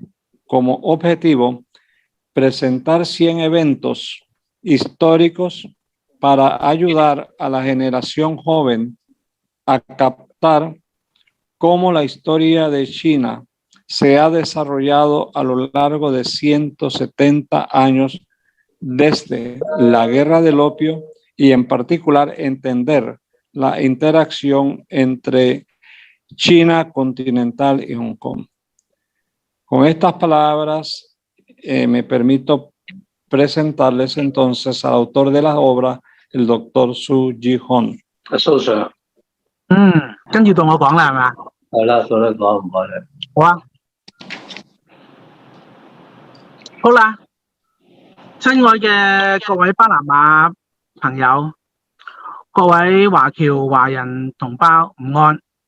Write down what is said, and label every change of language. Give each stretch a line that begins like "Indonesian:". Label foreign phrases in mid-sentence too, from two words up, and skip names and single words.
Spanish: como objetivo presentar 100 eventos históricos para ayudar a la generación joven a captar cómo la historia de China se ha desarrollado a lo largo de 170 años desde la Guerra del Opio y en particular entender la interacción entre China continental y Hong Kong. Con estas palabras me permito presentarles entonces al autor de la obra, el doctor Su Ji-hoon.
Cantonese: 跟住到我講啦，係嘛？係啦，所以講唔該你。好啊，好啦，親愛嘅各位巴拿馬朋友，各位華僑華人同胞，午安。